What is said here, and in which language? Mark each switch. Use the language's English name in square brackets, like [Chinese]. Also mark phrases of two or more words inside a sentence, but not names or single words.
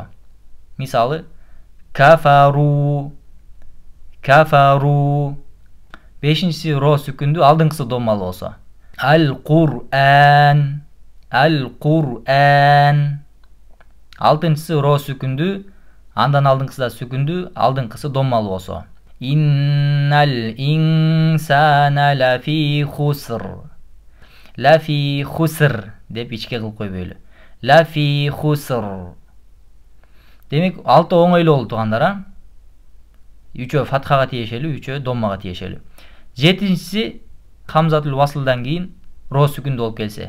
[Kyrgyz] Мисалы, [Arabic] كفروا كفروا. [Kyrgyz] Бешинчиси ро сүкүндүү, алдыңкысы доммалуу болсо. Ал-Кур'ан, Ал-Кур'ан. Алтынчысы ро сүкүндүү, андан алдыңкысы да сүкүндүү, алдыңкысы доммалуу болсо. [Arabic] إن الإنسان لفي خسر. لفي خسر [Kyrgyz] деп ичке кылып койбойлу. [Arabic] لفي خسر. [Kyrgyz] Демек 6 оңойлуу болду туугандар. 3-өө фатхага тиешелүү, 3-өө доммага тиешелүү. 7-нчиси хамзатул васлдан кийин ро сүкүндүү болуп келсе.